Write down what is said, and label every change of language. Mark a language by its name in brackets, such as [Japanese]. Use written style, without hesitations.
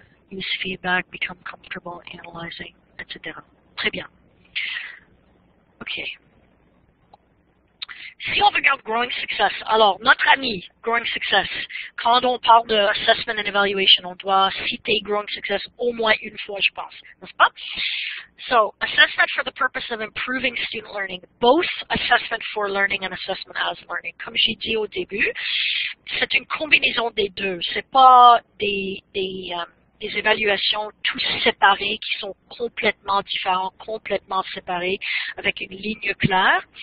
[English] Use feedback, become comfortable, analyzing, etc. [French] Très bien. OK. Si on regarde Growing Success, alors notre ami Growing Success, quand on parle de Assessment and Evaluation, on doit citer Growing Success au moins une fois, je pense, n'est-ce pas? [English] So, assessment for the purpose of improving student learning, both assessment for learning and assessment as learning. [French] Comme j'ai dit au début, c'est une combinaison des deux. C'est pas des évaluations tous séparées qui sont complètement différents, complètement séparés avec une ligne claire.